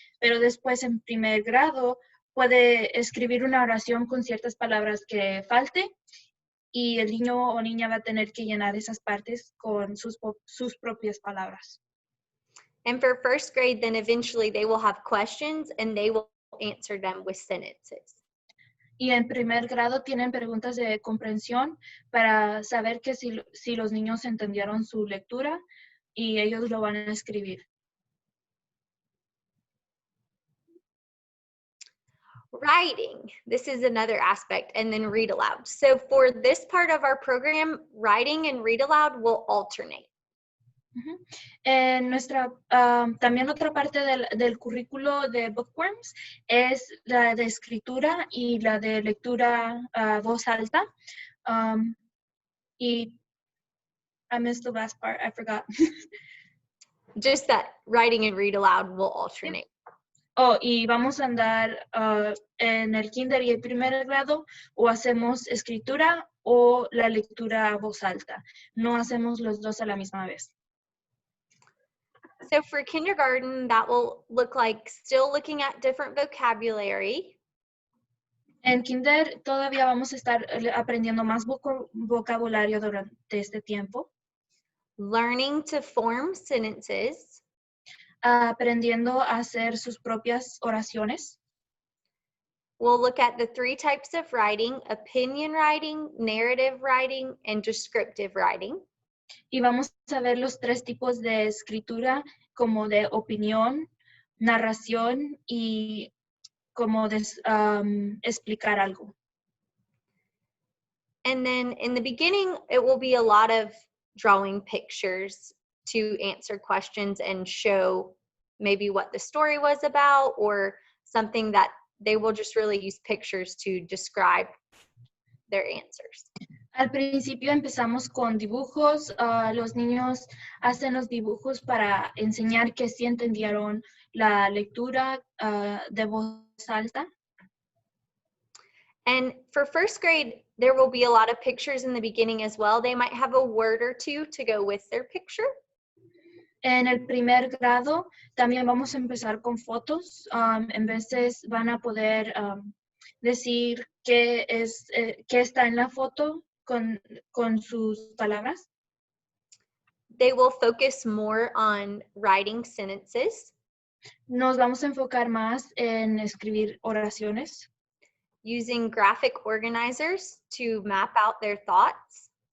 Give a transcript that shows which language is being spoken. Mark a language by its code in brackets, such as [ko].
[es] Pero después en primer grado puede escribir una oración con ciertas palabras que falte y el niño o niña va a tener que llenar esas partes con sus propias palabras. [en] And for first grade, then eventually they will have questions and they will answer them with sentences. [es] Y en primer grado tienen preguntas de comprensión para saber que si los niños entendieron su lectura y ellos lo van a escribir. [en] Writing, this is another aspect, and then read aloud. So for this part of our program, writing and read aloud will alternate. [es] En también otra parte del currículo de Bookworms es la de escritura y la de lectura a voz alta. [en] Y I missed the last part, I forgot. Just that writing and read aloud will alternate. [es] Oh, y vamos a andar en el kinder y el primer grado, o hacemos escritura o la lectura a voz alta. No hacemos los dos a la misma vez. [en] So for kindergarten, that will look like still looking at different vocabulary. [es] En kinder todavía vamos a estar aprendiendo más vocabulario durante este tiempo. [en] Learning to form sentences. [es] Aprendiendo a hacer sus propias oraciones. [en] We'll look at the 3 types of writing: opinion writing, narrative writing, and descriptive writing. [es] Y vamos a ver los 3 tipos de escritura, como de opinión, narración y como de explicar algo. [en] And then in the beginning, it will be a lot of drawing pictures to answer questions and show maybe what the story was about, or something that they will just really use pictures to describe their answers. [es] Al principio empezamos con dibujos. Los niños hacen los dibujos para enseñar que sí entendieron la lectura de voz alta. [en] And for first grade, there will be a lot of pictures in the beginning as well. They might have a word or two to go with their picture. [es] En el primer grado también vamos a empezar con fotos. En veces van a poder decir qué está en la foto con sus palabras. [en] They will focus more on writing sentences. [es] Nos vamos a enfocar más en escribir oraciones. [en] Using graphic organizers to map out their thoughts.